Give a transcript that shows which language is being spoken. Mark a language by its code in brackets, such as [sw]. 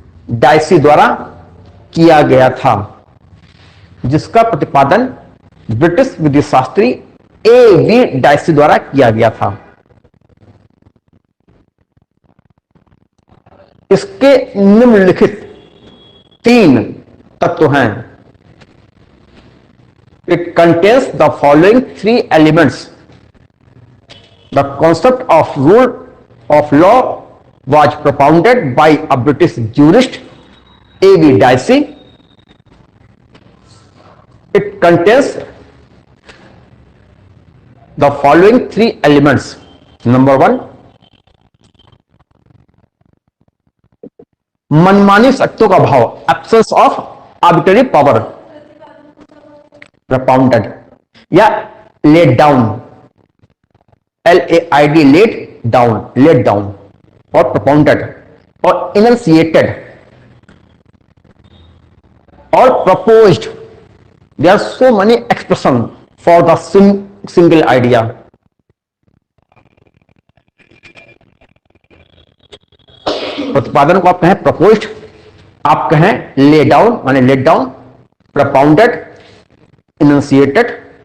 [hi] Dicey द्वारा किया गया था। जिसका प्रतिपादन ब्रिटिश विधि शास्त्री A.V. डायसी द्वारा किया गया था। इसके निम्नलिखित 3 तत्व हैं। [en] It contains the following 3 elements. The concept of rule of law was propounded by a British jurist, A.V. Dicey. It contains the following 3 elements. Number 1, [hi] मनमानी शक्तियों का भाव, [en] absence of arbitrary power, propounded या laid down, LAID, laid down और propounded और enunciated और proposed. There are so many expressions for the single idea. [hi] प्रतिपादन को आप कहें प्रपोज्ड, आप कहें ले डाउन माने लेट डाउन, propounded, enunciated